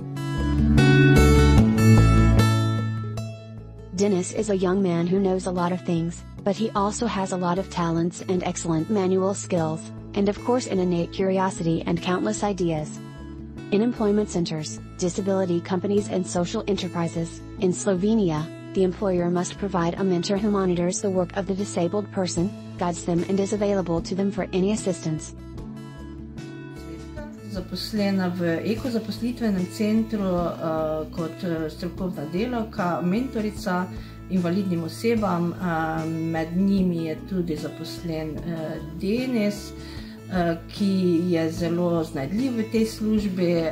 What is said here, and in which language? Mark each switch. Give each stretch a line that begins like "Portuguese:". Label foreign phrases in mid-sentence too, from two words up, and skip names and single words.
English: Denis is a young man who knows a lot of things, but he also has a lot of talents and excellent manual skills, and of course an innate curiosity and countless ideas. In employment centers, disability companies and social enterprises, in Slovenia, the employer must provide a mentor who monitors the work of the disabled person, guides them and is available to them for any assistance.
Slovenian: Zaposlena v ekozaposlitvenem centru kot strokovna delavka, mentorica invalidnim osebam, med njimi je tudi zaposlen Denis, ki je zelo znajdljiv v tej službi,